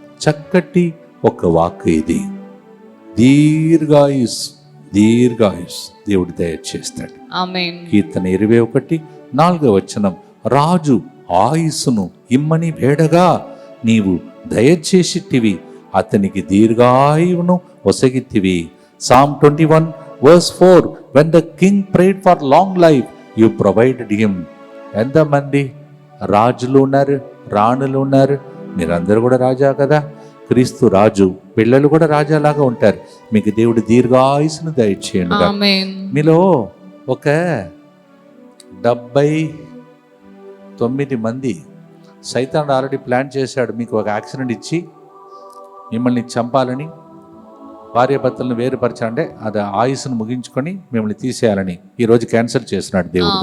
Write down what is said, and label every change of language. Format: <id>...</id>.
<te>చక్కటి ఒక వాక్ ఇది, దీర్ఘాయుస్, దీర్ఘాయుస్ దేవుడు దయచేస్తాడు. కీర్తన 21:4 రాజు ఆయుస్సును ఇమ్మని వేడగా నీవు దయచేసిటివి, అతనికి దీర్ఘాయువును ఒసగితివి.</te> <en>Psalm 21:4 when the king prayed for long life you provided him.</en> <te>ఎంతమంది రాజులు ఉన్నారు, రాణులు ఉన్నారు, మీరందరూ కూడా రాజా కదా. క్రీస్తు రాజు, పిల్లలు కూడా రాజాలాగా ఉంటారు. మీకు దేవుడు దీర్ఘాయుస్సును దయచేయండి. మీలో ఒక 79 మంది సైతాన్ ఆల్రెడీ ప్లాన్ చేశాడు మీకు ఒక యాక్సిడెంట్ ఇచ్చి మిమ్మల్ని చంపాలని, భార్యాభర్తలను వేరుపరచాలంటే అది ఆయుస్సును ముగించుకొని మిమ్మల్ని తీసేయాలని ఈరోజు క్యాన్సిల్ చేస్తున్నాడు దేవుడు.</te>